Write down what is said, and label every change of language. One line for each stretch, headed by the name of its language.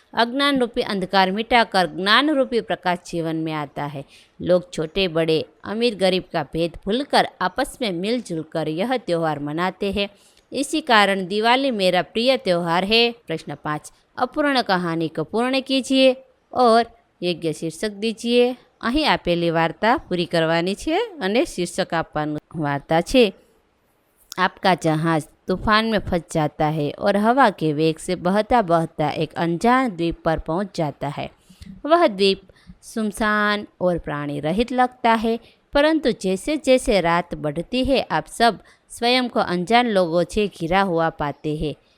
Hindi: अज्ञान रूपी अंधकार मिटाकर ज्ञान रूपी प्रकाश जीवन में आता है। लोग छोटे बड़े, अमीर गरीब का भेद भूलकर आपस में मिलजुल कर यह त्यौहार मनाते हैं। इसी कारण दिवाली मेरा प्रिय त्यौहार है। प्रश्न 5, अपूर्ण कहानी को पूर्ण कीजिए और योग्य शीर्षक दीजिए।
Gujarati: અહીં આપેલી વાર્તા પૂરી કરવાની છે અને શીર્ષક આપવાનું વાર્તા છે।
Hindi: आपका जहाज तूफान में फंस जाता है और हवा के वेग से बहता बहता एक अनजान द्वीप पर पहुंच जाता है। वह द्वीप सुनसान और प्राणी रहित लगता है, परंतु जैसे जैसे रात बढ़ती है आप सब स्वयं को अनजान लोगों से घिरा हुआ पाते हैं।